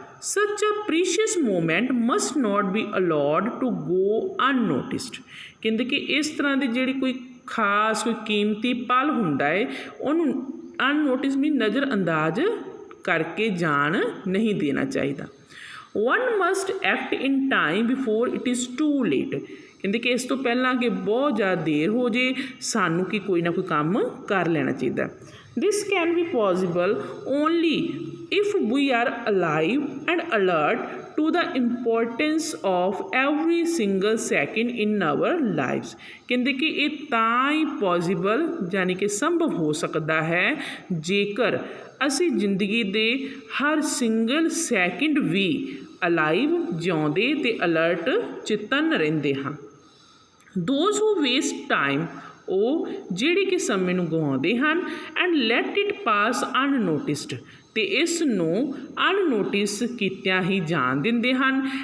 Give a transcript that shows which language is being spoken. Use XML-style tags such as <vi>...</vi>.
<en>Such a precious moment must not be allowed to go unnoticed।</en> <pa>ਕਹਿੰਦੇ ਕਿ ਇਸ ਤਰ੍ਹਾਂ ਦੀ ਜਿਹੜੀ ਕੋਈ ਖਾਸ ਕੋਈ ਕੀਮਤੀ ਪਲ ਹੁੰਦਾ ਹੈ ਉਹਨੂੰ ਅਨਨੋਟਿਸ ਵੀ ਨਜ਼ਰ ਅੰਦਾਜ਼ ਕਰਕੇ ਜਾਣ ਨਹੀਂ ਦੇਣਾ ਚਾਹੀਦਾ।</pa> <en>One must act in time before it is too late।</en> <pa>ਕਹਿੰਦੇ ਕਿ ਇਸ ਤੋਂ ਪਹਿਲਾਂ ਕਿ ਬਹੁਤ ਜ਼ਿਆਦਾ ਦੇਰ ਹੋ ਜੇ ਸਾਨੂੰ ਕਿ ਕੋਈ ਨਾ ਕੋਈ ਕੰਮ ਕਰ ਲੈਣਾ ਚਾਹੀਦਾ।</pa> <en>This can be possible only if we are alive and alert to the importance of every single second in our lives।</en> <pa>ਕਹਿੰਦੇ ਕਿ ਇਹ ਤਾਂ ਹੀ ਪੋਸੀਬਲ ਯਾਨੀ ਕਿ ਸੰਭਵ ਹੋ ਸਕਦਾ ਹੈ ਜੇਕਰ ਅਸੀਂ ਜ਼ਿੰਦਗੀ ਦੇ ਹਰ ਸਿੰਗਲ ਸੈਕਿੰਡ ਵੀ ਅਲਾਈਵ ਜਿਉਂਦੇ ਤੇ ਅਲਰਟ ਚੇਤਨ ਰਹਿੰਦੇ ਹਾਂ।</pa> <en>those who waste time</en> <pa>ਉਹ ਜਿਹੜੇ ਕਿ ਸਮੇਂ ਨੂੰ ਗਵਾਉਂਦੇ ਹਨ</pa> <en>and let it pass unnoticed</en> <pa>ਅਤੇ ਇਸ ਨੂੰ ਅਨਨੋਟਿਸ ਕੀਤਿਆਂ ਹੀ ਜਾਣ ਦਿੰਦੇ ਹਨ।</pa>